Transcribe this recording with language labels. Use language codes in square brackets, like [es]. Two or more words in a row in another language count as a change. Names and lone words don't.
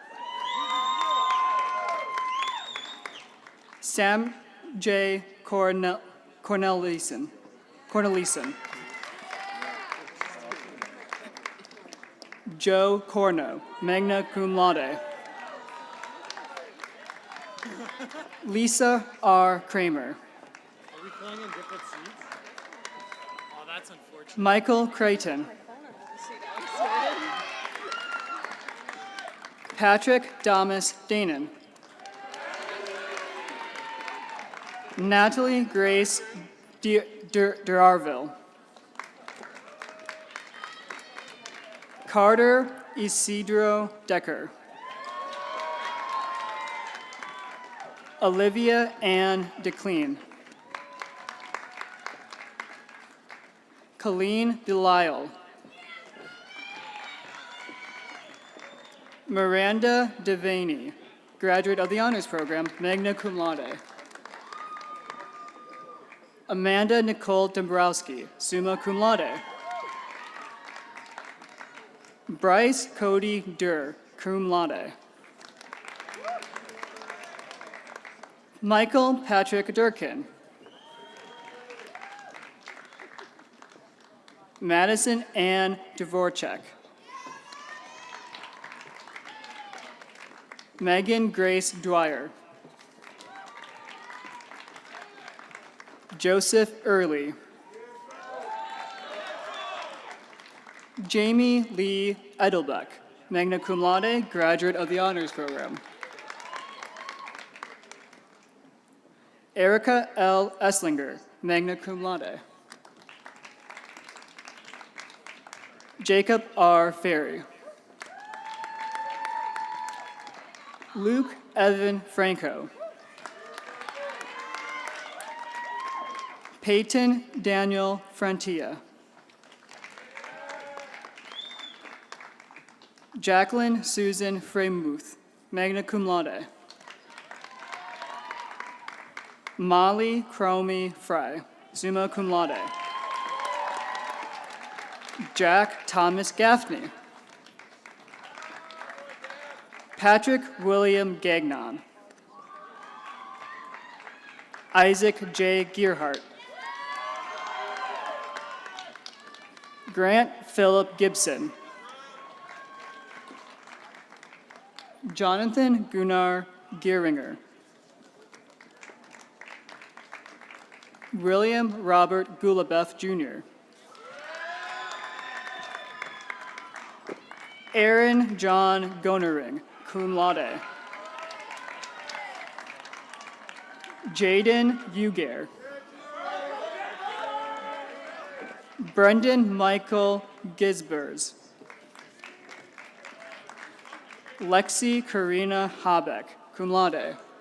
[en] Sam J. Cornelison. Joe Corno, [la] magna cum laude. [en] Lisa R. Kramer. Are we playing in different seats? Oh, that's unfortunate. Michael Creighton. Patrick Damas Danon. Natalie Grace Durarville. Carter Isidro Decker. Olivia Ann DeClean. Colleen Delisle. Miranda Devaney, graduate of the honors program, [la] magna cum laude. [en] Amanda Nicole Dombrowski, [la] summa cum laude. [en] Bryce Cody Durr, [la] cum laude. [en] Michael Patrick Durkin. Madison Ann Dvorak. Megan Grace Dwyer. Joseph Early. Jamie Lee Edelbeck, [la] magna cum laude, [en] graduate of the honors program. Erica L. Esslinger, [la] magna cum laude. [en] Jacob R. Ferry. Luke Evan Franco. Peyton Daniel Frontia. Jacqueline Susan Fremuth, [la] magna cum laude. [en] Molly Cromie Fry, [la] summa cum laude. [en] Jack Thomas Gaffney. Patrick William Gagnon. Isaac J. Gearhart. Grant Philip Gibson. Jonathan Gunnar Gearinger. William Robert Gulabeth, Jr. Aaron John Gonering, [la] cum laude. [en] Jaden Ugair. Brendan Michael Gisbers. Lexi Karina Habeck, [la] cum laude.